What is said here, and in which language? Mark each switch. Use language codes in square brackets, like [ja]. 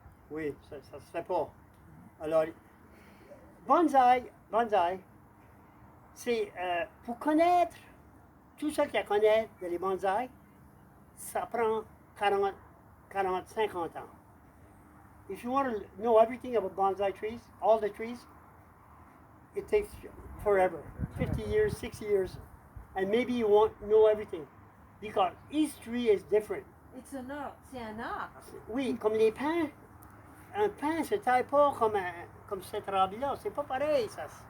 [fr] Oui, ça ne se fait pas. Alors, bonsaï, c'est pour connaître tout ce qu'il y a à connaître de les bonsaïs, ça prend 40, 50 ans. [en] If you want to know everything about bonsai trees, all the trees, it takes forever, 50 years, 60 years, and maybe you won't know everything because each tree is different. It's an art. [fr] C'est un art. Oui, comme les pins, un pin ne se taille pas comme cette arbre-là, c'est pas pareil. Ça.